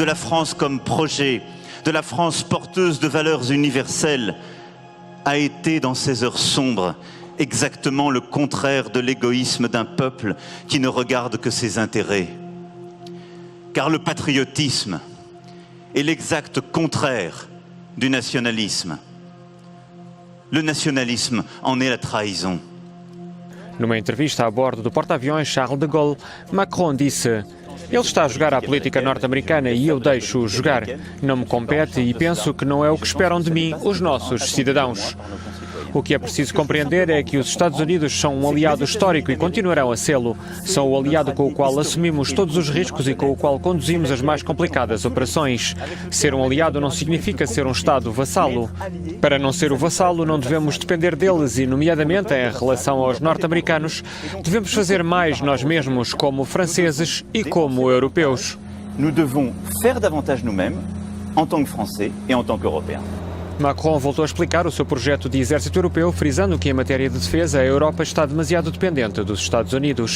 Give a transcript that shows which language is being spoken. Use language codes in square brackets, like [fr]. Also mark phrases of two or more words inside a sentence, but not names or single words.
[fr] la France comme projet, de la France porteuse de valeurs universelles, a été dans ces heures sombres exactement le contraire de l'égoïsme d'un peuple qui ne regarde que ses intérêts. Car le patriotisme est l'exact contraire du nationalisme. Le nationalisme en est la trahison. [pt] Numa entrevista a bordo do porta-aviões Charles de Gaulle, Macron disse: ele está a jogar à política norte-americana e eu deixo-o jogar. Não me compete e penso que não é o que esperam de mim os nossos cidadãos. O que é preciso compreender é que os Estados Unidos são um aliado histórico e continuarão a sê-lo. São o aliado com o qual assumimos todos os riscos e com o qual conduzimos as mais complicadas operações. Ser um aliado não significa ser um Estado vassalo. Para não ser o vassalo, não devemos depender deles e, nomeadamente em relação aos norte-americanos, devemos fazer mais nós mesmos como franceses e como europeus. [fr] Nous devons faire davantage nous-mêmes, en tant que Français et en tant qu'Européens. [pt] Macron voltou a explicar o seu projeto de exército europeu, frisando que em matéria de defesa a Europa está demasiado dependente dos Estados Unidos.